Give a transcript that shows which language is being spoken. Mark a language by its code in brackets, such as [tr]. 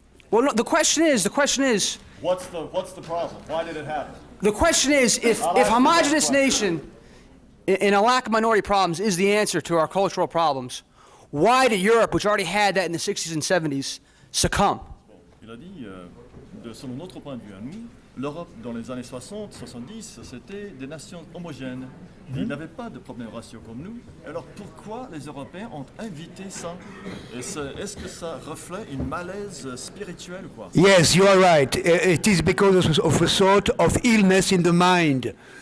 [en] Well, no, the question is. What's the problem? Why did it happen? The question is, if homogeneous nation and a lack of minority problems is the answer to our cultural problems, why did Europe, which already had that in the 60s and 70s, succumb? [fr] Il a dit, selon notre point de vue à nous, l'Europe dans les années 60, 70, c'était des nations homogènes. Ils n'avaient pas de problèmes raciaux comme nous. Alors pourquoi les Européens ont invité ça? Est-ce que ça reflète une malaise spirituelle ou quoi? [en] Yes, you are right. It is because of a sort of illness in the mind.